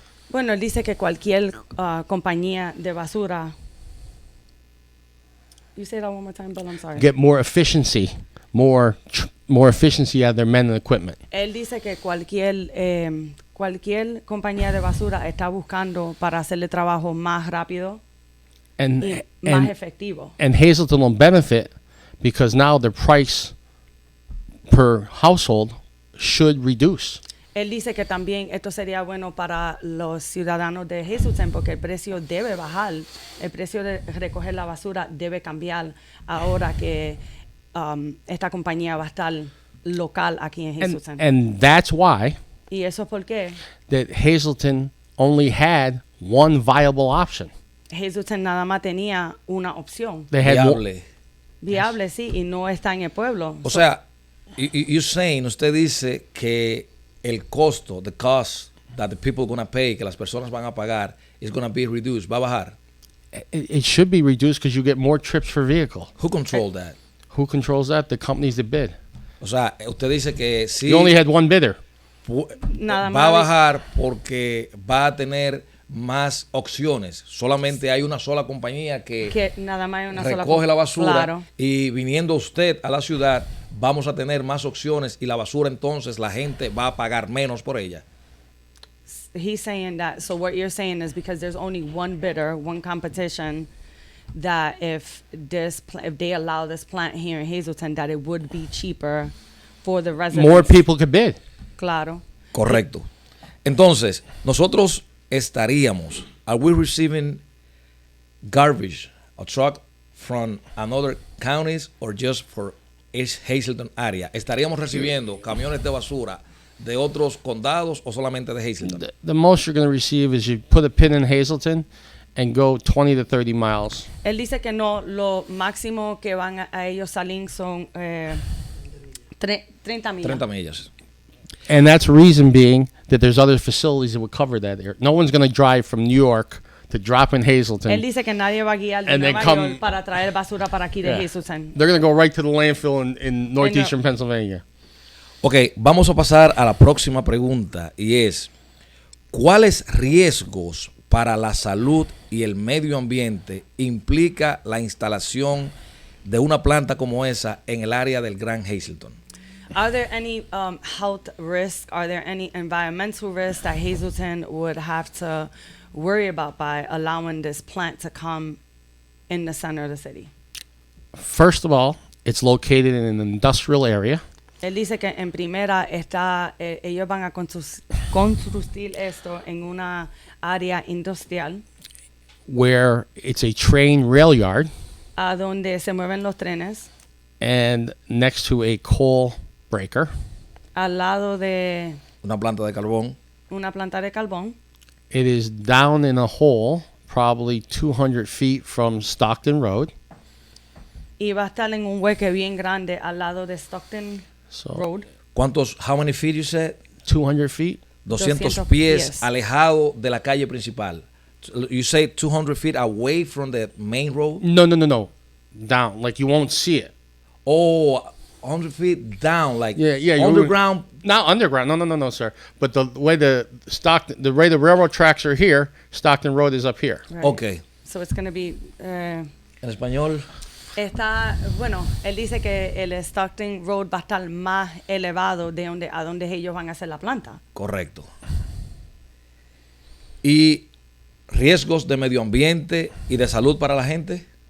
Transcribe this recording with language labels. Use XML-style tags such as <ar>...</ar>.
<es>Bueno, él dice que cualquier compañía de basura.</es> <en>You say that one more time, Bill, I'm sorry. Get more efficiency, more efficiency out of their men and equipment.</en> <es>Él dice que cualquier compañía de basura está buscando para hacerle trabajo más rápido</es> <en>And</en> <es>y más efectivo.</es> <en>and Hazleton will benefit because now their price per household should reduce.</en> <es>Él dice que también esto sería bueno para los ciudadanos de Hazleton porque el precio debe bajar, el precio de recoger la basura debe cambiar ahora que esta compañía va a estar local aquí en Hazleton.</es> <en>And that's why</en> <es>Y eso es porque</es> <en>that Hazleton only had one viable option.</en> <es>Hazleton nada más tenía una opción</es> <en>They had Viable.</en> <es>viable, sí, y no está en el pueblo. O sea, usted dice que el costo,</es> <en>the cost that the people gonna pay,</en> <es>que las personas van a pagar,</es> <en>is gonna be reduced,</en> <es>va a bajar.</es> <en>it should be reduced because you get more trips per vehicle. Who control that? Who controls that? The companies that bid.</en> <es>O sea, usted dice que sí</es> <en>You only had one bidder.</en> <es>Nada va a bajar porque va a tener más opciones. Solamente hay una sola compañía que nada más hay una sola recoge la basura, Claro. y viniendo usted a la ciudad vamos a tener más opciones y la basura entonces la gente va a pagar menos por ella.</es> <en>He's saying that, so what you're saying is because there's only one bidder, one competition, that if they allow this plant here in Hazleton, that it would be cheaper for the residents. More people could bid.</en> <es>Claro. Correcto. Entonces, nosotros</es> <en>are we receiving garbage, a truck from another counties or just for East Hazleton area?</en> <es>¿Estaríamos recibiendo camiones de basura de otros condados o solamente de Hazleton?</es> <en>The most you're going to receive is you put a pin in Hazleton and go 20 to 30 miles.</en> <es>Él dice que no, lo máximo que van a ellos salir son 30 millas. 30 millas.</es> <en>And that's the reason being that there's other facilities that would cover that area. No one's going to drive from New York to drop in Hazleton.</en> <es>Él dice que nadie va a guiar de</es> <en>And then</en> <es>Nueva</es> <en>come-</en> <es>York para traer basura para aquí de Yeah. Hazleton.</es> <en>They're going to go right to the landfill in northeastern Pennsylvania.</en> <es>Ok, vamos a pasar a la próxima pregunta y es, ¿cuáles riesgos para la salud y el medio ambiente implica la instalación de una planta como esa en el área del Gran Hazleton?</es> <en>Are there any health risks? Are there any environmental risks that Hazleton would have to worry about by allowing this plant to come in the center of the city? First of all, it's located in an industrial area.</en> <es>Él dice que en primera está, ellos van a construir esto en una área industrial.</es> <en>where it's a train rail yard</en> <es>a donde se mueven los trenes,</es> <en>and next to a coal breaker.</en> <es>al lado de Una planta de carbón. una planta de carbón.</es> <en>It is down in a hole, probably 200 feet from Stockton Road.</en> <es>Y va a estar en un hueque bien grande al lado de Stockton</es> <en>So</en> <es>Road.</es> <en>How many feet you said? 200 feet.</en> <es>200 200 pies pies. alejado de la calle principal.</es> <en>You say 200 feet away from the main road? No. Down, like you won't see it. Oh, 100 feet down, like Yeah, you- underground. Not underground. No, sir. But the way the railroad tracks are here, Stockton Road is up here. Right. Ok. So it's going to be</en> <es>En español, bueno, él dice que el Stockton Road va a estar más elevado de a donde ellos van a hacer la planta. correcto. ¿Y riesgos de medio ambiente y de salud para la gente?</es>